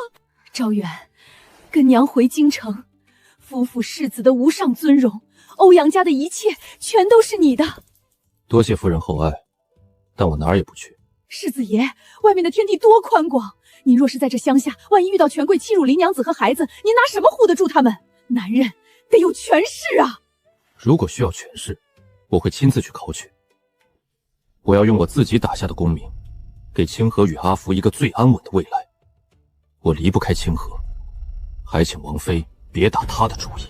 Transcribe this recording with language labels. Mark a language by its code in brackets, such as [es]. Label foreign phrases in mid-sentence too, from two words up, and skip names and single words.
[zh] 昭遠，跟娘回京城，夫婦世子的無上尊榮，歐陽家的一切全都是你的。多謝夫人厚愛，但我哪儿也不去。世子爷，外面的天地多宽廣，您若是在这鄉下，萬一遇到權貴欺辱林娘子和孩子，您拿什麼護得住他們？男人得有權勢啊！如果需要權勢，我會親自去考取。我要用我自己打下的功名，給清河與阿福一個最安穩的未來。我離不開清河，還請王妃別打他的主意。